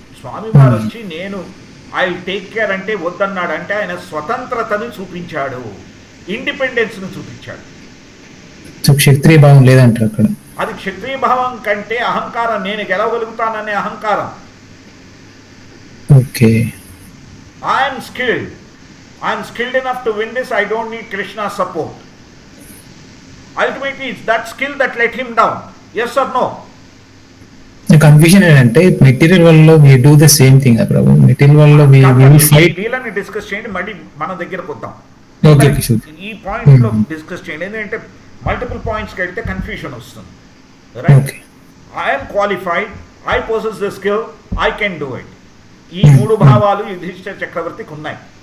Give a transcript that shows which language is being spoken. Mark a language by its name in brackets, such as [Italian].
[Telugu] స్వామి వారు వచ్చి నేను [English] I take care [Telugu] అంటే వద్దన్నాడు. అంటే ఆయన స్వతంత్రతను చూపించాడు, ఇండిపెండెన్స్ ను చూపించాడు. క్షత్రియ భావం లేదంటారు అక్కడ. అది క్షత్రియ భావం కంటే అహంకారం, నేను గెలవగలుగుతాననే అహంకారం. Okay, [English] I'm skilled enough to win this. I don't need Krishna's support. Ultimately it's that skill that let him down. Yes or no? Confusion ఏంటంటే material వల్ల we do the same thing ప్రభు. Material వల్ల we will fight. [Telugu] వీళ్ళని discuss చేయండి, మళ్ళీ మన దగ్గరకు వద్దాం. Okay, ఈ పాయింట్ లో డిస్కస్ చేయండి. ఎందుకంటే మల్టిపుల్ పాయింట్స్కి వెళ్తే కన్ఫ్యూషన్ వస్తుంది. Right? [English] I'm qualified, I possess the skill, I can do it. [Telugu] ఈ 3 భావాలు యుధిష్ఠిర చక్రవర్తికి ఉన్నాయి.